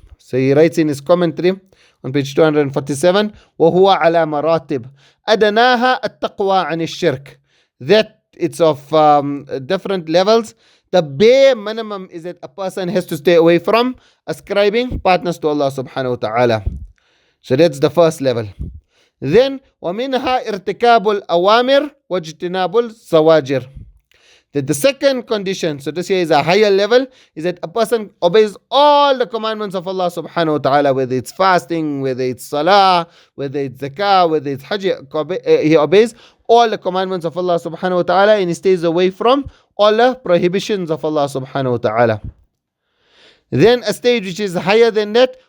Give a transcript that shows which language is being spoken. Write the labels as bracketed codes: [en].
[en] So he writes in his commentary on page 247, [ar] وَهُوَ عَلَى مَرَاتِبٍ أَدَنَاهَا التَّقْوَى عَنِ الشِّرْكِ. [en] That it's of different levels. The bare minimum is that a person has to stay away from ascribing partners to Allah subhanahu wa ta'ala. So that's the first level. Then [ar] وَمِنْهَا إِرْتِكَابُ الْأَوَامِرِ وَاجْتِنَابُ الزَّوَاجِرِ. [en] That the second condition, so this here is a higher level, is that a person obeys all the commandments of Allah subhanahu wa ta'ala, whether it's fasting, whether it's salah, whether it's zakah, whether it's hajj. He obeys all the commandments of Allah subhanahu wa ta'ala and he stays away from all the prohibitions of Allah subhanahu wa ta'ala. Then a stage which is higher than that,